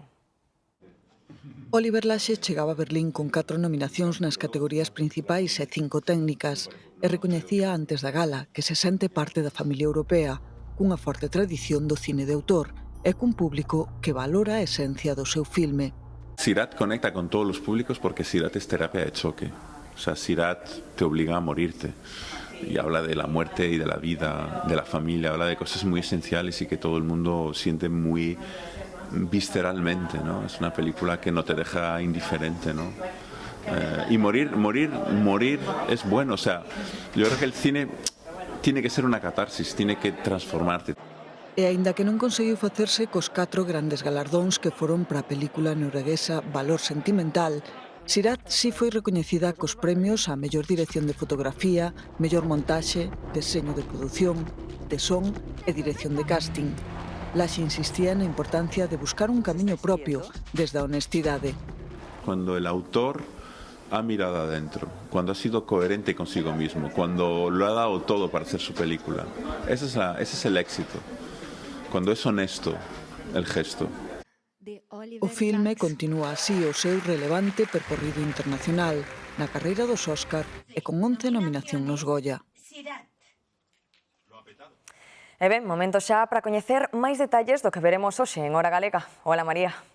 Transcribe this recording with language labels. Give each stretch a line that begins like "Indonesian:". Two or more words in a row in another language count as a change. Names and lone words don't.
Galician: Oliver Lache chegaba a Berlín con 4 nominacións nas categorías principais e 5 técnicas e recoñecía antes da gala que se sente parte da familia europea, cunha forte tradición do cine de autor, e cun público que valora a esencia do seu filme.
Spanish: Sirat conecta con todos los públicos porque Sirat es terapia de choque. O sea, Sirat te obliga a morirte. Y habla de la muerte y de la vida, de la familia, habla de cosas muy esenciales y que todo el mundo siente muy visceralmente, ¿no? Es una película que no te deja indiferente, ¿no? Y morir es bueno. O sea, yo creo que el cine tiene que ser una catarsis, tiene que transformarte.
Galician: E aínda que non conseguiu facerse cos 4 grandes galardóns que foron para a película norueguesa Valor sentimental, Sirat si foi recoñecida cos premios a mellor dirección de fotografía, mellor montaxe, deseño de produción, de son e dirección de casting. Lache insistía na importancia de buscar un camiño propio desde a honestidade.
Spanish: Cuando el autor ha mirado adentro, cuando ha sido coherente consigo mismo, cuando lo ha dado todo para hacer su película, ese es el éxito. Cuando es honesto el gesto.
Galician: O filme continúa así o seu relevante percorrido internacional na carreira dos Óscar e con 11 nominación nos Goya. E ben, momento xa para coñecer máis detalles do que veremos hoxe en Hora Galega.
Spanish: Hola, María.